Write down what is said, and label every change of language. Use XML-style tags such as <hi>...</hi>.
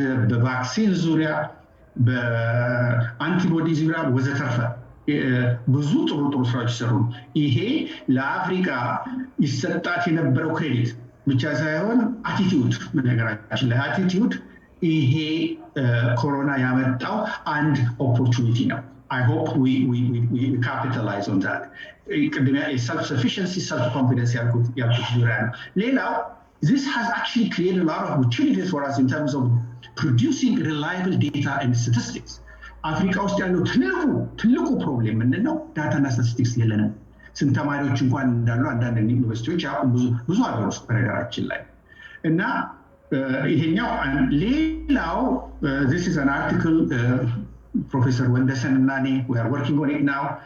<am>በቫክሲን ዙሪያ በአንቲቦዲ ዙሪያ ወዘተርፈ ብዙ ጥሩ ስራዎች ይሰሩ። ይሄ ለአፍሪካ ይሰጣት የነበረው ክሬዲት ብቻ ሳይሆን አቲቲዩድ፣ በነገራችን ላይ አቲቲዩድ ይሄ ኮሮና ያመጣው አንድ ኦፖርቹኒቲ ነው።</am> <en>I hope we capitalize on that. Self-sufficiency, self-confidence</en> <am>ያልኩት ዙሪያ ነው። ሌላው</am> <en>this has actually created a lot of opportunities for us in terms of producing reliable data and statistics.</en> <am>አፍሪካ ውስጥ ያለው ትልቁ ፕሮብሌም ምንድነው? ዳታና ስታቲስቲክስ የለንም። ስንት ተማሪዎች እንኳን እንዳሉ አንዳንድ ዩኒቨርሲቲዎች ብዙ ሀገር ውስጥ በነገራችን ላይ እና ይሄኛው ሌላው</am> <en>this is an article</en> <am>ፕሮፌሰር ወንደሰን እና እኔ</am> <en>we are working on it now.</en>